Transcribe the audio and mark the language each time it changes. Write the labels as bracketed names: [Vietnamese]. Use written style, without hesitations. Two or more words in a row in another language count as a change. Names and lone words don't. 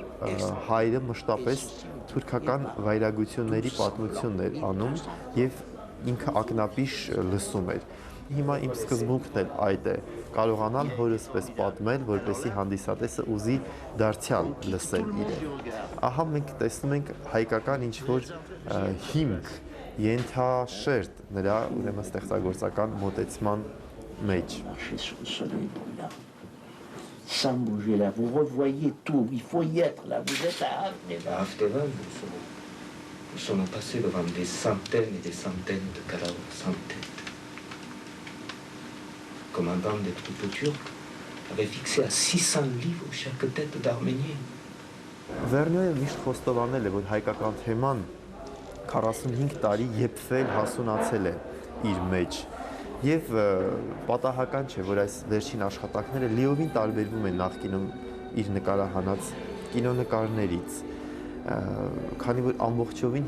[Armenian] հայրը մշտապես թուրքական վայրագությունների պատմությունն էր անում եւ ինքը ակնապիշ լսում էր։ Հիմա իմ սկզբունքն էլ այդ է, կարողանալ հորս պես պատմել, որպեսզի հանդիսատեսը ուզի դարձյալ լսել իրեն։ Ահա մենք տեսնում ենք հայկական ինչ-որ հիմք ենթաշերտ նրա ուրեմն ստեղծագործական մոտեցման մեջ։ [French] Sans bouger là, vous revoyez tout, il faut y être là, vous êtes à Aftevan. Nous sommes passés devant des centaines et des centaines de cadavres sans tête. Le commandant des troupes turques avait fixé à 600 livres chaque tête d'Arménien. [Armenian] Վերնյոյը միշտ խոստովանել է, որ հայկական թեման 45 տարի եփվել հասունացել է իր մեջ եւ պատահական չէ, որ այս վերջին աշխատանքները լիովին տարբերվում են նախկինում իր նկարահանած կինոնկարներից, քանի որ ամբողջովին